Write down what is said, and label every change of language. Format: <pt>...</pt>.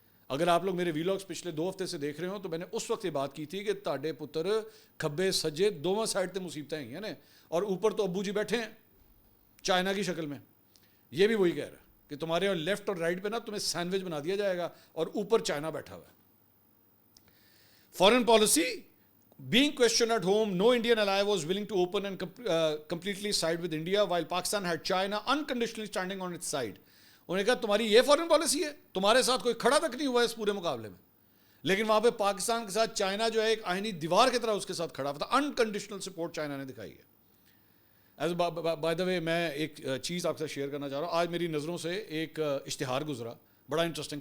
<ur>اگر آپ لوگ میرے ویلاگس پچھلے 2 ہفتے سے دیکھ رہے ہوں تو میں نے اس وقت یہ بات کی تھی کہ</ur> <pa>تاڑے پتر کھبے سجے دونوں سائڈ تے مصیبتیں ہیں نا,</pa> <ur>اور اوپر تو ابو جی بیٹھے ہیں چائنا کی شکل میں. یہ بھی وہی کہہ رہا ہے کہ تمہارے اور لیفٹ اور رائٹ پہ نا تمہیں سینڈوچ بنا دیا جائے گا, اور اوپر چائنا بیٹھا ہوا ہے.</ur> <en>Foreign policy being questioned at home, no Indian ally was willing to open and completely side with India, while Pakistan had China unconditionally standing on its side.</en> <ur>انہوں نے کہا تمہاری یہ فارن پالیسی ہے, تمہارے ساتھ کوئی کھڑا تک نہیں ہوا ہے اس پورے مقابلے میں, لیکن وہاں پہ پاکستان کے ساتھ چائنا جو ہے ایک آئینی دیوار کی طرح اس کے ساتھ کھڑا ہوا تھا. انکنڈیشنل سپورٹ چائنا نے دکھائی ہے. ایز بائی دا وے میں ایک چیز آپ سے شیئر کرنا چاہ رہا ہوں. آج میری نظروں سے ایک اشتہار گزرا بڑا انٹرسٹنگ.</ur>